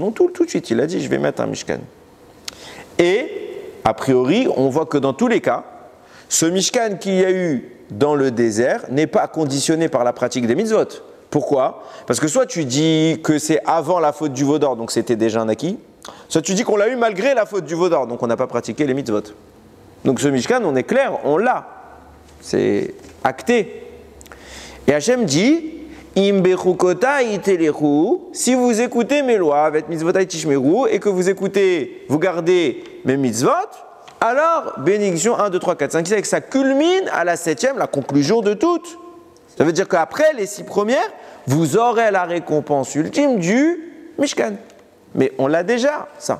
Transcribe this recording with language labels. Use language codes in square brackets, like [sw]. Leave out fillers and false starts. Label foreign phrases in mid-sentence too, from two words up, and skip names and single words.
[fr] Donc tout de suite, il a dit je vais mettre un Mishkan. Et a priori, on voit que dans tous les cas, ce Mishkan qu'il y a eu dans le désert n'est pas conditionné par la pratique des mitzvot. Pourquoi? Parce que soit tu dis que c'est avant la faute du veau d'or, donc c'était déjà un acquis, soit tu dis qu'on l'a eu malgré la faute du veau d'or, donc on n'a pas pratiqué les mitzvot. Donc ce Mishkan, on est clair, on l'a. C'est acté. Et Hachem dit [he] אם בחקותי תלכו, [fr] si vous écoutez mes lois, avec [he] מצוותי תשמרו, [fr] et que vous gardez mes mitzvot, alors, bénédiction 1, 2, 3, 4, 5, 6, et que ça culmine à la 7e, la conclusion de toutes. Ça veut dire qu'après les 6 premières, vous aurez la récompense ultime du Mishkan. Mais on l'a déjà, ça.